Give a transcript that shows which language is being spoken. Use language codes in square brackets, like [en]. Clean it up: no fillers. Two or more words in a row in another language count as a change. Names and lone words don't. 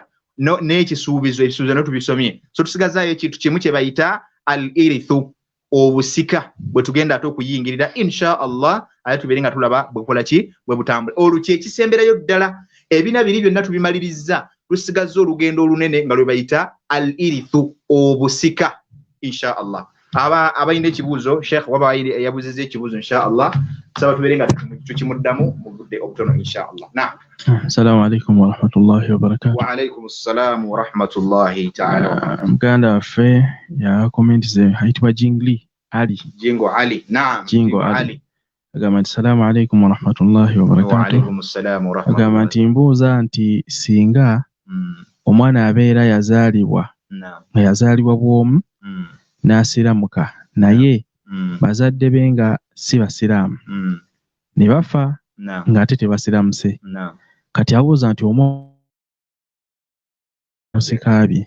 [lg] n'ekisuubizo ebisuubizo netubisomye so tusigazaayo ekintu kimu kye bayita al-irithu obusika bwe tugenda ate okuyingirira [ar] إن شاء الله [lg] ate tubeere nga tulaba bwekola ki bwe butambula olukye ekisemberayo ddala ebina biri byonna tubimaliriza tusigazza olugendo olunene nga lwe bayita al-irithu obusika [ar] إن شاء الله [lg] abayina ekibuuzo Sheikh waba yabuuzizza ekibuuzo [ar] إن شاء الله [lg] saba tubeere nga tukimuddamu mu budde obutono [ar] إن شاء الله [lg] na [ar] السلام عليكم ورحمة الله وبركاته وعليكم السلام ورحمة الله تعالى [lg] muganda waffe ya comment ze haitwa Jingo Ali naam Jingo Ali agamba nti [ar] السلام عليكم ورحمة الله وبركاته وعليكم السلام ورحمة الله [lg] agamba nti mbuuza nti singa omwana abeera yazaalibwa bwomu n'asiramuka naye bazadde be nga si basiraamu ne bafa ng'ate tebasiramuse kati abuuza nti musikaabye